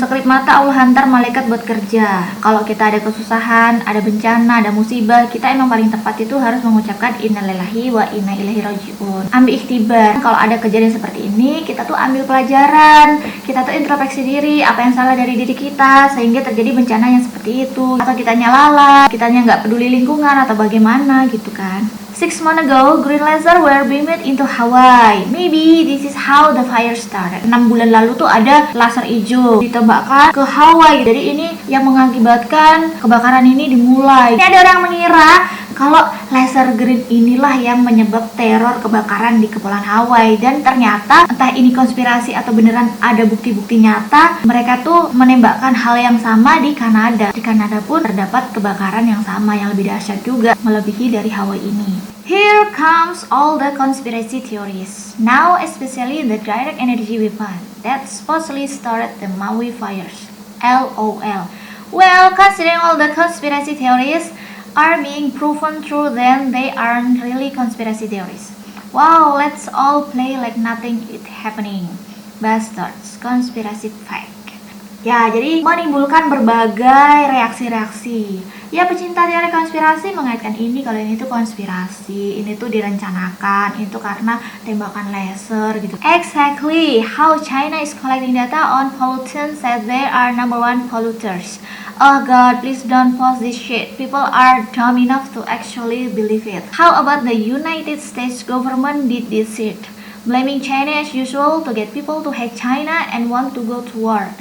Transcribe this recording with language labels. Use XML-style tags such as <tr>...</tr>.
<id>Sekelip mata Allah hantar malaikat buat kerja. Kalau kita ada kesusahan, ada bencana, ada musibah, kita emang paling tepat itu harus mengucapkan innalillahi wa inna ilaihi rajiun. Ambil ihtibar. Kalau ada kejadian seperti ini, kita tuh ambil pelajaran. Kita tuh introspeksi diri, apa yang salah dari diri kita sehingga terjadi bencana yang seperti itu. Atau kitanya lalai, kitanya nggak peduli lingkungan atau bagaimana gitu kan.</id> <en>6 months ago, green laser were beamed into Hawaii. Maybe this is how the fire started.</en> <id>6 bulan lalu tuh ada laser hijau ditembakkan ke Hawaii. Jadi ini yang mengakibatkan kebakaran ini dimulai. Ini ada orang mengira kalau laser green inilah yang menyebab teror kebakaran di Kepulauan Hawaii. Dan ternyata entah ini konspirasi atau beneran ada bukti-bukti nyata, mereka tuh menembakkan hal yang sama di Kanada. Di Kanada pun terdapat kebakaran yang sama yang lebih dahsyat juga, melebihi dari Hawaii ini.</id> <en>Here comes all the conspiracy theories. Now especially the direct energy weapon that supposedly started the Maui fires. LOL. Well, considering all the conspiracy theories are being proven true, then they aren't really conspiracy theories. Wow, let's all play like nothing is happening. Bastards, conspiracy fact.</en> <id>Ya, jadi menimbulkan berbagai reaksi-reaksi. Ya, pecinta teori konspirasi mengaitkan ini kalau ini tuh konspirasi, ini tuh direncanakan, itu karena tembakan laser gitu.</id> <en>Exactly how China is collecting data on pollutants that they are #1 polluters. Oh god, please don't post this shit. People are dumb enough to actually believe it. How about the United States government did this shit? Blaming China as usual to get people to hate China and want to go to war.</en>